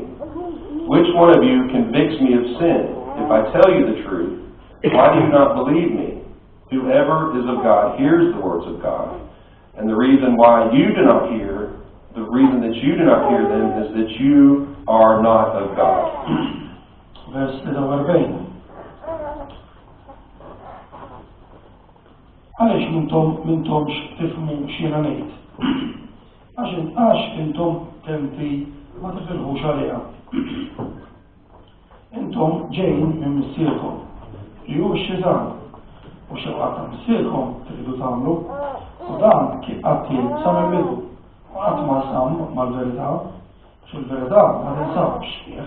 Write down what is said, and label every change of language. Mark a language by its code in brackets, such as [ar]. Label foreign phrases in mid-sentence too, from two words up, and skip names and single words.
[en] Which one of you convicts me of sin? If I tell you the truth, why do you not believe me? Whoever is of God hears the words of God. And the reason why you do not hear, the reason that you do not hear them is that you are not of God. [mt] Vers 43. Għaliex mintomx tifmu x'jiena ngħid? Għax intom tempi ma tifilħux għaliha. Intom ġejjin minn missierkom li hu x-Xitan u xewqat ta' missierkom tridu tagħmlu u dan kien qatt sa mill-bidu u qatt ma sam mal-verità x'il-verità ma tinsabx fih.